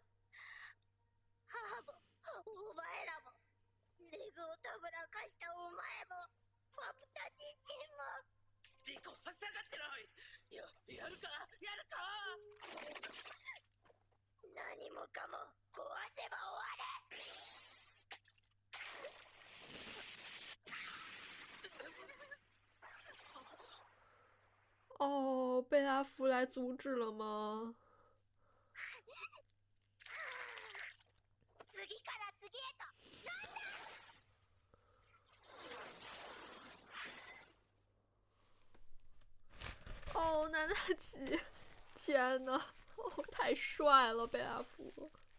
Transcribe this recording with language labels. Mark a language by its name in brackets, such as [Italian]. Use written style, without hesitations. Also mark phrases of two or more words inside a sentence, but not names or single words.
[Japanese] 母もお前らも、レグをたぶらかしたお前も、ファプタ自身も。リコ、下がってろい。やるか何もかも壊せば終われ。 [Chinese] 哦，贝拉夫来阻止了吗？ [Japanese] 次から次へと。なんだ！ [Chinese] 哦，南大奇，天呐，哦，太帅了，贝拉夫。